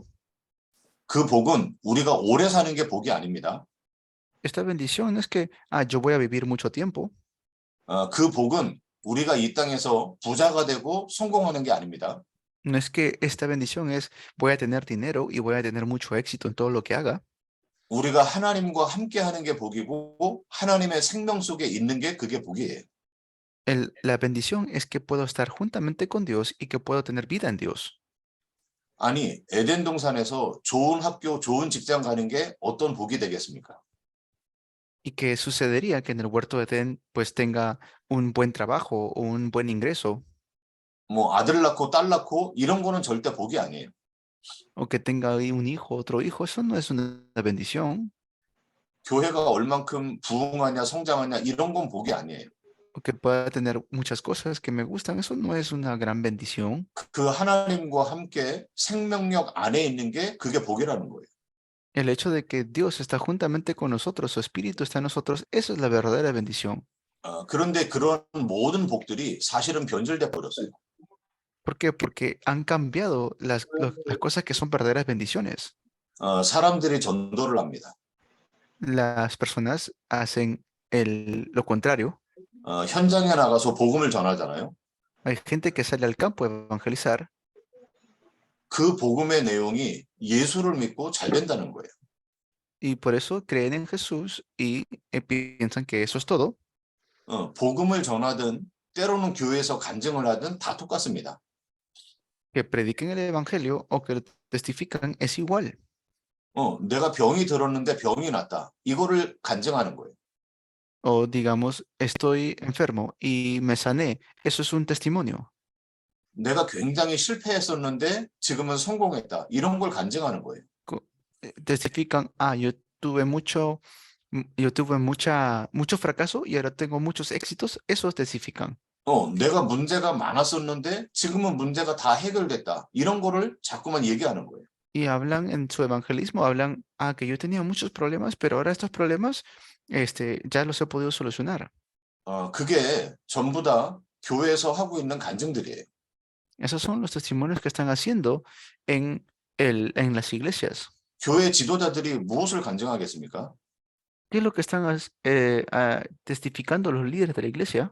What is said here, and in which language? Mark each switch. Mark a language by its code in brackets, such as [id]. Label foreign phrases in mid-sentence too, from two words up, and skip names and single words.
[ko] 그 복은 우리가 오래 사는 게 복이 아닙니다. [es] Esta bendición no es que yo voy a vivir mucho tiempo. [ko] 그 복은 우리가 이 땅에서 부자가 되고 성공하는 게 아닙니다. [es] No es que esta bendición es voy a tener dinero y voy a tener mucho éxito en todo lo que haga. [ko] 우리가 하나님과 함께 하는 게 복이고 하나님의 생명 속에 있는 게 그게 복이에요. [es] La bendición es que puedo estar juntamente con Dios y que puedo tener vida en Dios. [ko] 아니, 에덴 동산에서 좋은 학교, 좋은 직장 가는 게 어떤 복이 되겠습니까? [es] Y que sucedería que en el huerto de Edén pues tenga un buen trabajo o un buen ingreso, [ko] 뭐 아들 낳고 딸 낳고 이런 거는 절대 복이 아니에요. [es] o que tenga ahí un hijo, otro hijo, eso no es una bendición. [ko] 교회가 얼만큼 부흥하냐, 성장하냐 이런 건 복이 아니에요. [es] O que pueda tener muchas cosas que me gustan, eso no es una gran bendición. [ko] 그 하나님과 함께 생명력 안에 있는 게 그게 복이라는 거예요. [es] El hecho de que Dios está juntamente con nosotros, su espíritu está en nosotros, eso es la verdadera bendición. [ko] 그런데 그런 모든 복들이 사실은 변질돼 버렸어요. [es] ¿Por qué? Porque han cambiado las cosas que son verdaderas bendiciones. [ko] 사람들이 전도를 합니다. [es] Las personas hacen lo contrario. [ko] 현장에 나가서 복음을 전하잖아요. [es] Hay gente que sale al campo a evangelizar [ko] 그 복음의 내용이 예수를 믿고 잘 된다는 거예요. [es] y por eso creen en Jesús y piensan que eso es todo. [ko] 복음을 전하든 때로는 교회에서 간증을 하든 다 똑같습니다. [es] Que prediquen el evangelio o que lo testifican es igual. [ko] 내가 병이 들었는데 병이 났다. 이거를 간증하는 거예요. [es] O digamos, estoy enfermo y me sané. Eso es un testimonio. [ko] 내가 굉장히 실패했었는데 지금은 성공했다. 이런 걸 간증하는 거예요. [es] Testifican, yo tuve mucho fracaso y ahora tengo muchos éxitos. Eso testifican. [ko] 내가 문제가 많았었는데 지금은 문제가 다 해결됐다. 이런 거를 자꾸만 얘기하는 거예요. [es] Y hablan en su evangelismo, hablan, que yo tenía muchos problemas, pero ahora estos problemas, ya los he podido solucionar. [ko] 그게 전부 다 교회에서 하고 있는 간증들이에요. [es] Esos son los testimonios que están haciendo en las iglesias. [ko] 교회 지도자들이 무엇을 간증하겠습니까? [es] ¿Qué es lo que están testificando los líderes de la iglesia?